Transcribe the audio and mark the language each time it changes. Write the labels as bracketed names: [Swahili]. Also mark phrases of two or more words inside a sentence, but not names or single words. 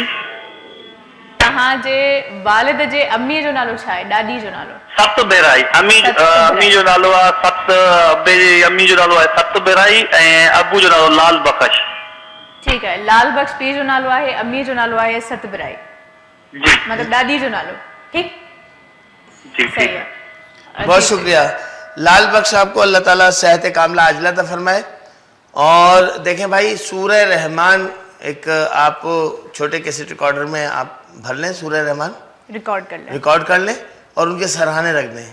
[Sindhi] तव्हांजे वालिद जे अम्मीअ जो नालो छा आहे, ॾाॾी जो नालो? सत बेराई. अम्मी जो नालो आहे सत, अबे जी अम्मी जो नालो आहे सत बेराई ऐं अबू जो नालो लाल बख़श. ठीकु आहे. लाल बख़श पीउ जो नालो आहे, अम्मीअ जो नालो आहे सत बिराई, मतिलबु ॾाॾी जो नालो. ठीकु, [Urdu] صحیح ہے. بہت شکریہ. لال بخش آپ کو اللہ تعالیٰ صحت کاملہ عاجلہ عطا فرمائے. اور دیکھیں بھائی, سورہ رحمان ایک آپ چھوٹے [English] cassette recorder [Urdu] میں آپ بھر لیں, سورہ رحمان ریکارڈ کر لیں اور ان کے سراہانے رکھ دیں.